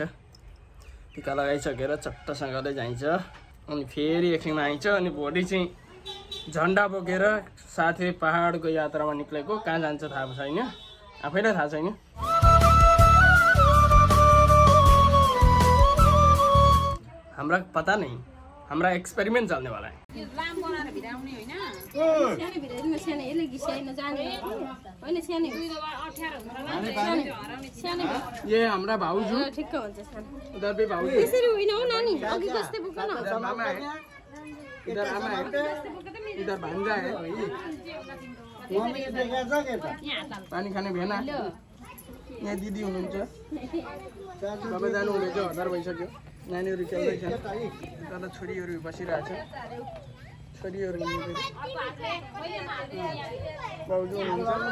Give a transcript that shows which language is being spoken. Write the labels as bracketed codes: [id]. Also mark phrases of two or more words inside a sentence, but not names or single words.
[ne] टिका लगाइसकेर चट्टसँगले जाइन्छ। अनि फेरि एकछिनमा आइन्छ। अनि भोलि चाहिँ झन्डा बोकेर साथै पहाडको यात्रामा निक्लेको। कहाँ जान्छ थाहा छैन, आफैलाई थाहा छैन। [hi] हाम्रा पता नहीं, हाम्रा एक्सपेरिमेंट चलने वाला है। ये हमारा भाउजू, उधर भी भाउजू, मामा है, इधर आमा है, इधर भांजा है। [ne] पानी खाने भेना यहाँ दिदी हुनुहुन्छ। तपाईँ जानु हुँदैछ, हतार भइसक्यो। नानीहरू खेल्दैछन्, तर छोरीहरू बसिरहेछ। छोरीहरू भाउजू हुनुहुन्छ।